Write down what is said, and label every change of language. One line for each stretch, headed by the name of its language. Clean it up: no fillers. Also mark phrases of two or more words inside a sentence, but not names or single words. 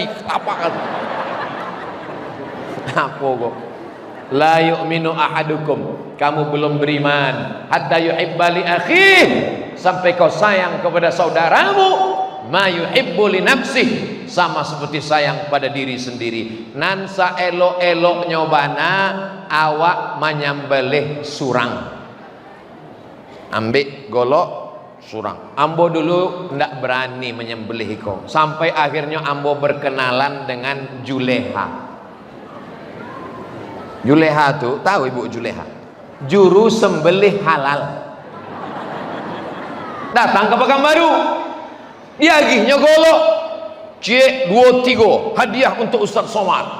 Minangkabau: Apa kok?
Arabic: لا يؤمن أحدكم,
Indonesian: kamu belum beriman
Arabic: حتى يحب لأخيه,
Indonesian: sampai kau sayang kepada saudaramu
Arabic: ما يحب لنفسه,
Indonesian: sama seperti sayang pada diri sendiri.
Minangkabau: Nan saelok-elok nyobana awak menyembelih surang, ambek golok surang. Ambo dulu ndak berani menyembelih iko, sampai akhirnya ambo berkenalan dengan Juleha.
Indonesian: Juleha tuh tahu ibu Juleha, juru sembelih halal. Datang ke Pekanbaru, dia agihnya golok C23 hadiah untuk Ustaz Somad.